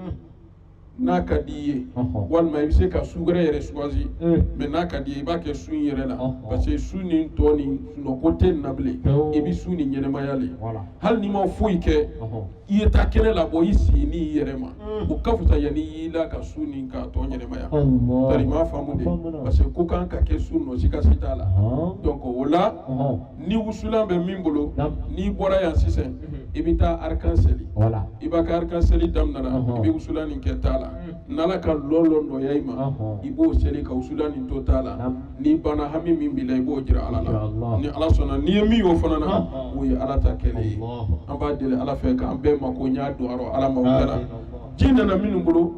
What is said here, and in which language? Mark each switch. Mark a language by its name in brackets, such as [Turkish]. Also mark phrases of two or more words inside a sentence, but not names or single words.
[Bambara] n'a ka di i ye walima i bɛ se ka su wɛrɛ yɛrɛ choisi mɛ n'a ka di i ye i b'a kɛ su in yɛrɛ la [French] parce que [Bambara] su nin tɔ nin sunɔgɔ tɛ nin na bilen i bɛ su nin ɲɛnɛmaya le hali n'i ma foyi kɛ i ye taa kɛnɛ labɔ i sigi n'i yɛrɛ ma o ka fisa yanni i y'i la ka su nin k'a tɔ ɲɛnɛmaya tari i m'a faamu de [French] parce que [Bambara] ko kan ka kɛ su nɔsi ka se t'a la donc o la ni wusulan bɛ min bolo n'i bɔra yan sisan i bɛ taa arc-en-ciel i b'a ka arc-en-ciel daminɛ i bɛ wusulan nin kɛ t'a la n'ala ka lɔlɔ nɔya i ma i b'o seli ka wusulan nin to t'a la n'i banna hami min b'i la i b'o jira ala la ni ala sɔnna n'i ye min y'o fana na o ye ala ta kɛlɛ ye an b'a deli ala fɛ k'an bɛɛ mako ɲa don arɔ ala ma o kɛra ji nana minnu bolo